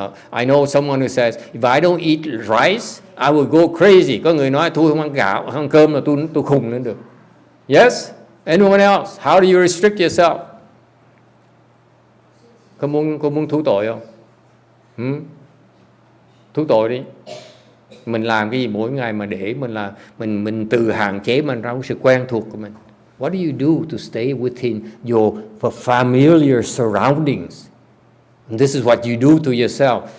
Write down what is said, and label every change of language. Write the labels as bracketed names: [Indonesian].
[English] I know someone who says, if I don't eat rice, I will go crazy. [Vietnamese] Có người nói tôi không ăn gạo, không ăn cơm là tôi khùng lên được. [English] Yes, anyone else? How do you restrict yourself? [Vietnamese] Có muốn thú tội không? Thú tội đi. Mình làm cái gì mỗi ngày mà để mình từ hạn chế mình ra sự quen thuộc của mình. [English] What do you do to stay within your familiar surroundings? And this is what you do to yourself.